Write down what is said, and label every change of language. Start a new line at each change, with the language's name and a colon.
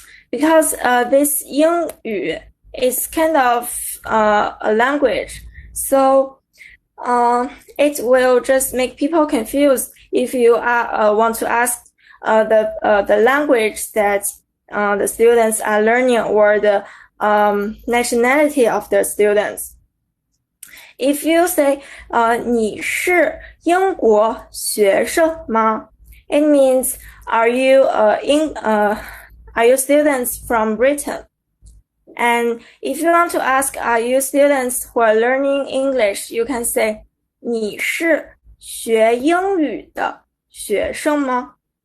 English: Because this 英语 is kind of a language, so it will just make people confused if you want to ask the language that the students are learning or the nationality of the students. If you say
Chinese: 你是英国学生吗?
English: It means are you students from Britain? And if you want to ask are you students who are learning English, you can say
Chinese: 你是学英语的学生吗?